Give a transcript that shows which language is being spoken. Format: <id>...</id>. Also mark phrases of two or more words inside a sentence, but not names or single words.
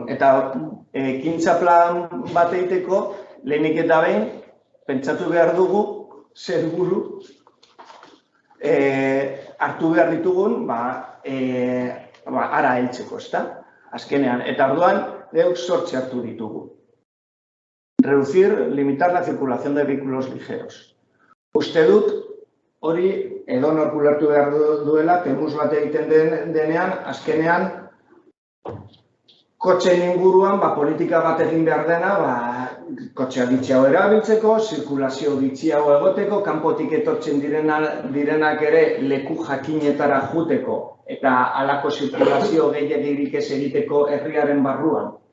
<eu>Eta ekintza plan bat egiteko, lehenik eta behin, pentsatu behar dugu, zer buru hartu behar ditugun, ara heltzeko, ezta? Azkenean, eta orduan, geuk zortzi hartu ditugu.</eu> <es>Limitar la circulación de vehículos ligeros.</es> <eu>Uste dut, hori edonork ulertu behar duela, temus bat egiten denean, azkenean, kotxeen inguruan, politika bat egin behar dena, kotxea ditxiago erabiltzeko, zirkulazio ditxiago egoteko, kanpotik etortzen direnak ere leku jakinetara juteko, eta halako zirkulazio gehiagirik ez egiteko herriaren barruan.</eu>